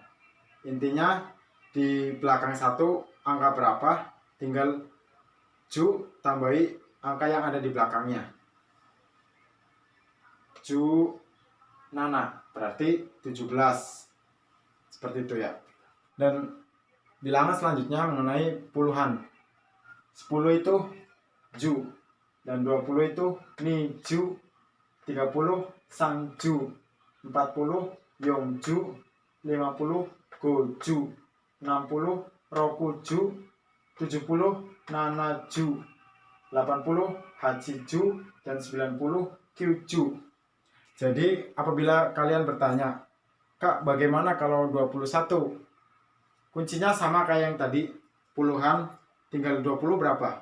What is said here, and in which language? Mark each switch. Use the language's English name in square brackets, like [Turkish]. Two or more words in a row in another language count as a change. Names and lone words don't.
[Indonesian] Intinya di belakang 1 angka berapa, tinggal ju tambahi angka yang ada di belakangnya. [Japanese] じゅうなな [Indonesian] berarti 17. Seperti itu ya. Dan bilangan selanjutnya mengenai puluhan. 10 itu ju, dan 20 itu niju, 30 [Japanese] さんじゅう、40 よんじゅう、50 ごじゅう、60 ろくじゅう、70 ななじゅう、80 はちじゅう, [Indonesian] dan 90 kyuju. Jadi apabila kalian bertanya, Kak, bagaimana kalau 21? Kuncinya sama kayak yang tadi, puluhan, tinggal 20 berapa?